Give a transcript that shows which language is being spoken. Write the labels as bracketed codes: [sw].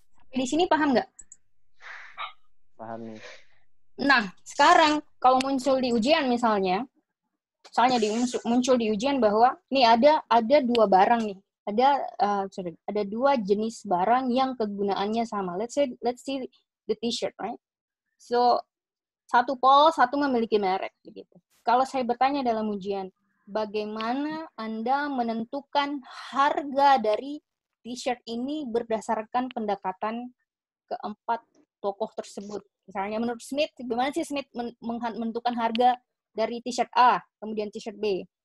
[id] Di sini paham nggak? Paham nih. Nah, sekarang kalau muncul di ujian misalnya muncul di ujian bahwa nih ada dua barang nih, ada dua jenis barang yang kegunaannya sama. [en] Let's see the t-shirt, right? [id] So satu polos, satu memiliki merek, begitu. Kalau saya bertanya dalam ujian, bagaimana Anda menentukan harga dari t-shirt ini berdasarkan pendekatan keempat tokoh tersebut? Misalnya menurut Smith, bagaimana sih Smith menentukan harga dari t-shirt A, kemudian t-shirt B?